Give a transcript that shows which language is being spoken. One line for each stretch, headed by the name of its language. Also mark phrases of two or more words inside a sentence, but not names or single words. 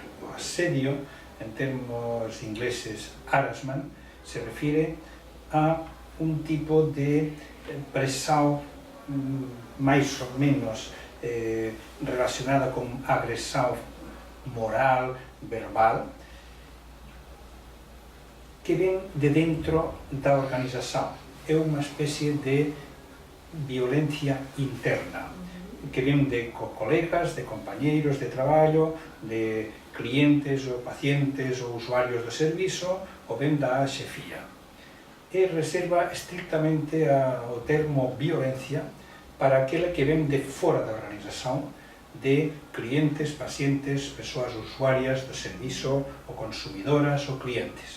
Portuguese: O assédio, em termos ingleses, harassment, se refere a um tipo de pressão mais ou menos relacionada com agressão moral, verbal, que vem de dentro da organização. É uma espécie de violência interna, que vem de colegas, de companheiros de trabalho, de clientes ou pacientes ou
Galician: usuarios do servizo ou ben da xefía. E reserva estrictamente o termo violencia para aquela que ven de fora da organización, de clientes, pacientes, persoas usuarias do servizo, ou consumidoras ou clientes.